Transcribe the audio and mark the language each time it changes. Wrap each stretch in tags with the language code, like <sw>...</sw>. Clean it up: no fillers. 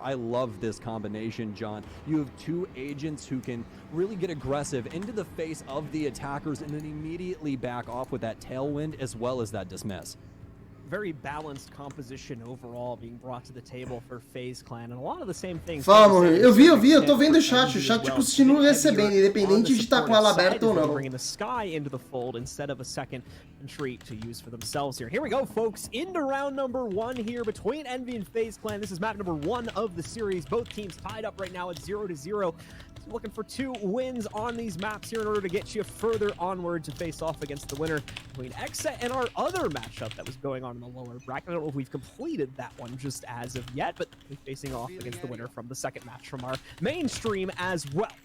<en>I love this combination, John. You have two agents who can really get aggressive into the face of the attackers and then immediately back off with that tailwind as well as that dismiss. Very balanced composition overall being brought to the table for FaZe Clan, and a lot of the same things.</en> <pt>Fala, eu tô vendo o chat continua recebendo, independente de estar com ela aberta ou não.</pt> <en>Bringing the Sky into the fold instead of a second entry to use for themselves here. Here we go, folks, into round number 1 here between Envy and FaZe Clan. This is map number 1 of the series. Both teams tied up right now at 0-0. Looking for 2 wins on these maps here in order to get you further onward to face off against the winner between Exa and our other matchup that was going on in the lower bracket. I don't know if we've completed that one just as of yet, but we're facing off against the winner from the second match from our mainstream as well.</en>